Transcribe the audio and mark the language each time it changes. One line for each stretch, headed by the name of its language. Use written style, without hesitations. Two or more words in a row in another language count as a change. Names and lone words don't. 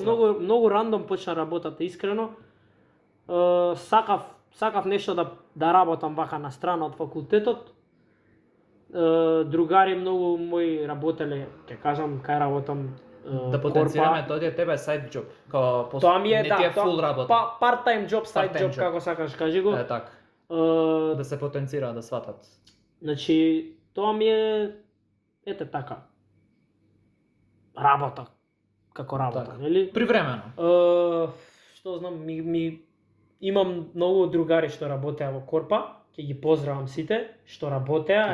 Macedonian: многу рандом почна работата, искрено. Сакав нешто да работам вака на страна од факултетот. Другари многу мои работеле, ќе кажам кај работам. Да потенцираме тоа е тебе
English: side job,
Macedonian: као Тоа ми е не да, ти е фул работа.
English: Па part-time job, side Part-time job, job.
Macedonian: како сакаш кажи го. Е така, Е, да се потенцира, да сватат. Значи, тоа ми е ете така. Работа. Како работа, Така. нели? Привремено. Што знам, имам многу другари што работеа во Корпа, ќе ги поздравам сите што работеа,